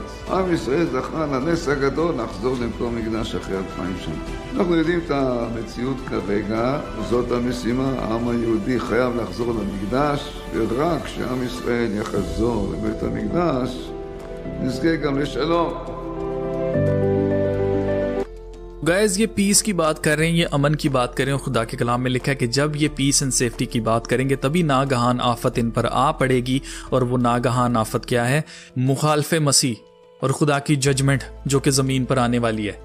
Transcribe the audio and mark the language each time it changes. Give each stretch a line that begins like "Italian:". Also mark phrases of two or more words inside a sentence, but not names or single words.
Hebrew: עם ישראל זכה לנס הגדול לחזור למקום מקדש אחרי 2000 שנה. אנחנו יודעים את המציאות כרגע, זאת המשימה, העם היהודי חייב לחזור למקדש, ורק כשעם ישראל יחזור לבית המקדש, נזכה גם לשלום.
Urdu: گائز یہ پیس کی بات کر رہے ہیں، یہ امن کی بات کر رہے ہیں. خدا کے کلام میں لکھا ہے کہ جب یہ
English: peace and safety
Urdu: کی بات کریں گے تبھی ناگہاں آفت ان پر آ پڑے گی. اور وہ ناگہاں آفت کیا ہے? مخالفِ مسیح اور خدا کی ججمنٹ جو کہ زمین پر آنے والی ہے.